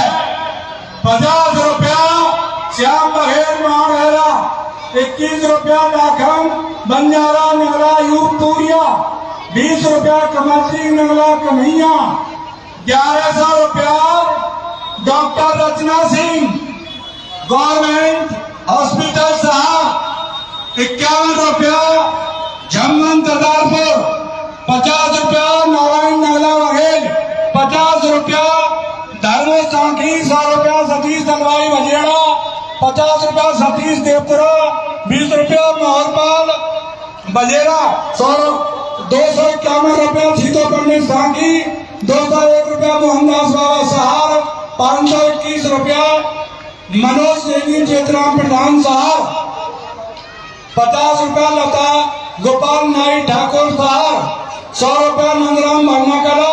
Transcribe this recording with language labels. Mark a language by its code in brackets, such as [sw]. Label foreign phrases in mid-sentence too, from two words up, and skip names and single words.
[hi] 50 रुपया श्याम बघेल महाराजा, 21 रुपया लाखम बंजारा नगला यूपतूरिया, 20 रुपया कमल सिंह नगला कन्हैया, 1100 रुपया डॉक्टर रचना सिंह [en] government hospital [hi] साहब। 51 रुपया झम्मन दरदारपुर। 50 रुपया नारायण नाला बघेल। 50 रुपया धर्म सांखी। 100 रुपया सतीश दलवाई बजेड़ा। 50 रुपया सतीश देवपुरा। 20 रुपया मोहरपाल बजेरा। 251 रुपया सीतो पंडित सांखी। 201 रुपया मोहनदास बाबा सहार। 521 रुपया मनोज देवी चेतराम प्रधान साहब। 50 रुपया लता गोपाल नाई ठाकुर साहब। 100 रुपया नंदराम भरनाकला।